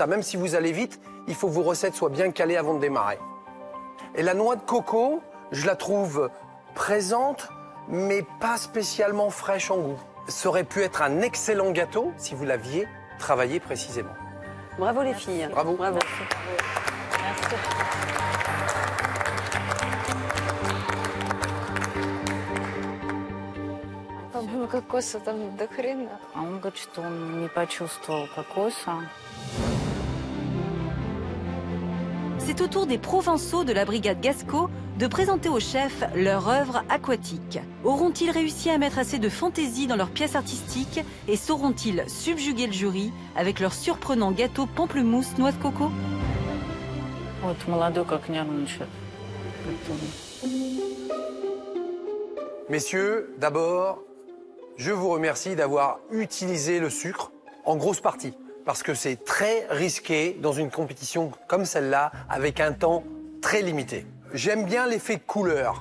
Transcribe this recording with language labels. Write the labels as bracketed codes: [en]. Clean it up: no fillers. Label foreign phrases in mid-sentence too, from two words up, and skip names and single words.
[fr] Même si vous allez vite, il faut que vos recettes soient bien calées avant de démarrer. Et la noix de coco, je la trouve présente, mais pas spécialement fraîche en goût. Ça aurait pu être un excellent gâteau si vous l'aviez travaillé précisément. Bravo les filles. Bravo. Bravo. Merci. [ru] По-моему, кокоса там до хрена. А он говорит, что он не почувствовал кокоса. [fr] C'est au tour des Provençaux de la brigade Gasco de présenter aux chefs leur œuvre aquatique. Auront-ils réussi à mettre assez de fantaisie dans leurs pièces artistiques et sauront-ils subjuguer le jury avec leur surprenant gâteau pamplemousse noix de coco? [ru] Вот молодой как нервничает. [fr] Messieurs, d'abord, je vous remercie d'avoir utilisé le sucre en grosse partie. Parce que c'est très risqué dans une compétition comme celle-là, avec un temps très limité. J'aime bien l'effet de couleur.